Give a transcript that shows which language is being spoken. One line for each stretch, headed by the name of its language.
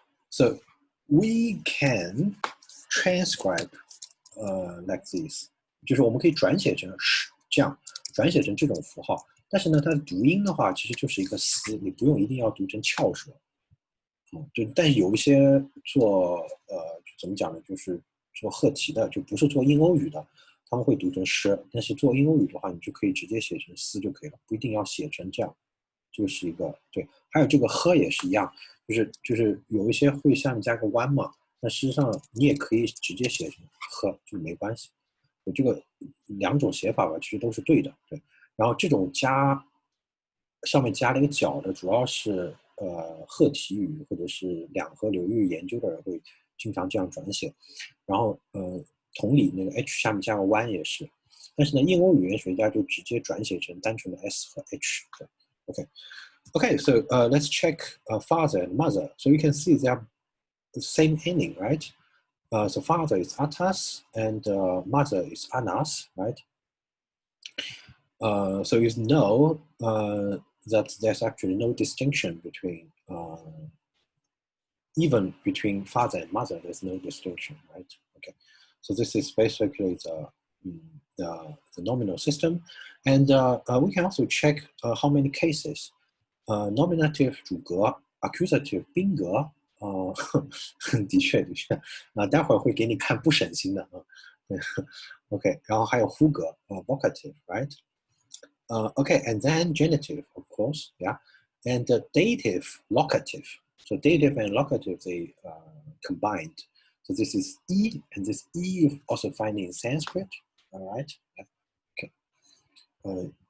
English: So we can transcribe like this.
Chinese: 就是我们可以转写成这样转写成这种符号。但是呢，它的读音的话，其实就是一个嘶，你不用一定要读成翘舌。但是有一些做怎么讲呢，就是做赫题的，就不是做印欧语的，他们会读成诗，但是做印欧语的话，你就可以直接写成嘶就可以了，不一定要写成这样。这个是一个对，还有这个呵也是一样，就是有一些会下面加个弯嘛，那实际上你也可以直接写成呵，就没关系。有这个两种写法吧，其实都是对的，对。然后这种上面加了一个角的，主要是赫题语或者是两河流域研究的人会经常这样转写。然后同理，那个 h 下面加个弯也是。但是呢，印欧语言学家就直接转写成单纯的 s 和 h。
English: 对 ，OK， so let's check father and mother. So you can see they are the same ending, right? So father is atas and mother is anas, right? So you know that there's actually no distinction between even between father and mother. There's no distinction, right? Okay, so this is basically the nominal system, and we can also check how many cases. Nominative 主格 ，accusative 宾格。
Chinese: 的确，待会儿会给你看不省心的啊。
English: OK，
Chinese: 然后还有呼格
English: vocative, right? Okay, and then genitive, of course, yeah, and dative, locative. So dative and locative, they combined. So this is E, and this E you also find in Sanskrit, all right? Okay.